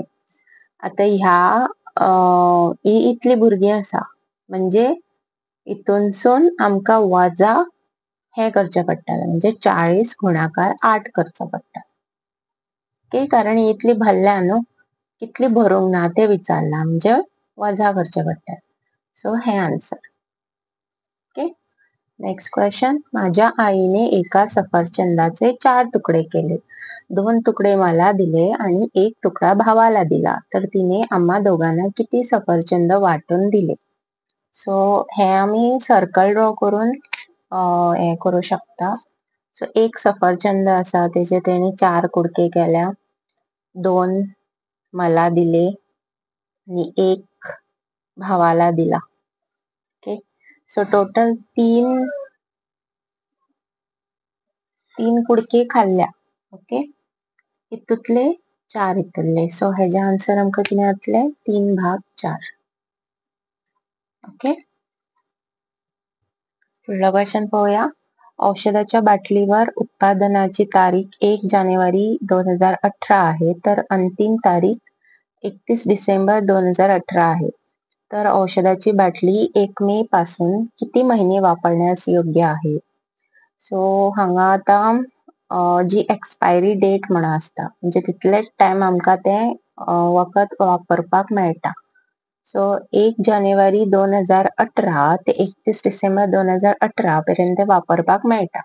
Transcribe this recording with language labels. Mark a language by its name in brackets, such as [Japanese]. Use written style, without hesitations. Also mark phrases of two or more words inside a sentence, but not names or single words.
[Konkani] आता ही इतली भुरगीं आसा, म्हणजे इतूनसून आमकां वजा हे करचे पडटले, म्हणजे 40 गुणाकार 8 करचो पडटा. ओके, कारण ही इतली भरल्या न्हू, कितली भरूंक ना ते विचारला, म्हणजे वजा करचे पडटा. [English] सो हे answer. Okay. Next question. [Marathi] माझ्या आईने एका सफरचंदाचे 4 तुकडे केले. 2 तुकडे मला दिले आणि 1 तुकडा भावाला दिला. तर तिने आम्हा दोघांना किती सफरचंद वाटून दिले? [Konkani] सो हे आम्ही [English] circle draw [Konkani] करून हे करू शकता. सो एक सफरचंद असा, तेचे तेणी 4 कुडके केल्या. [Marathi] 2 मला दिले आणि 1 भावाला दिला. [Konkani] ओके. [English] so total [Konkani] 3 कुडके खाल्ल्या. ओके. हितूतले 4 येतले. सो हेजे आन्सर आमकां कितें जातले? 3/4. ओके. [Marathi] पुढला क्वेश्चन पाहूया. औषधाच्या बाटलीवर उत्पादनाची तारीख 1 जानेवारी 2018 आहे, तर अंतिम तारीख 31 डिसेंबर 2018 आहे. तर औषधाची बाटली 1 मे पासून किती महिने वापरण्यास योग्य आहे? [Konkani] सो हांगा आता जी [English] expiry date [Konkani] म्हणून असता, म्हणजे तितलेच टाइम आमकां ते वखद वापरपाक मेळटा. सो 1 जानेवारी 2018 ते 31 डिसेंबर 2018 पर्यंत वापरपाक मेळटा.